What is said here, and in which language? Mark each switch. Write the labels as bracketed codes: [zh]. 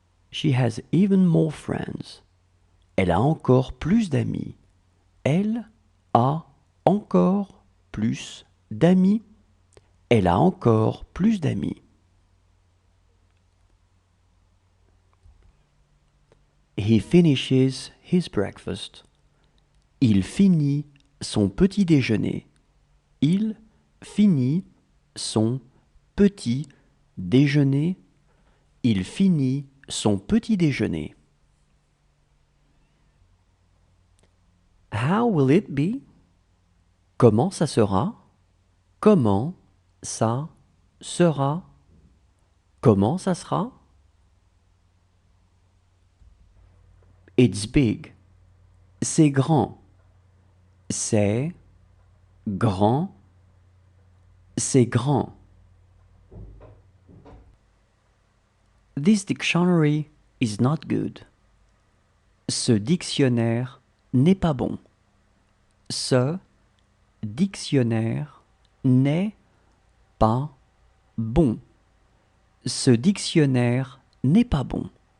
[en] She has even more friends. [fr] Elle a encore plus d'amis. Elle a encore plus d'amis. Elle a encore plus d'amis. [en] He finishes his breakfast. [fr] Il finit son petit déjeuner. Il finit son petit déjeuner. Il finit son petit déjeuner. [en] How will it be? [fr] Comment ça sera? Comment ça sera? Comment ça sera? [en] It's big. [fr] C'est grand. C'est grand. C'est grand. [en] This dictionary is not good. [fr] Ce dictionnaire n'est pas bon. Ce dictionnaire n'est pas bon. Ce dictionnaire n'est pas bon.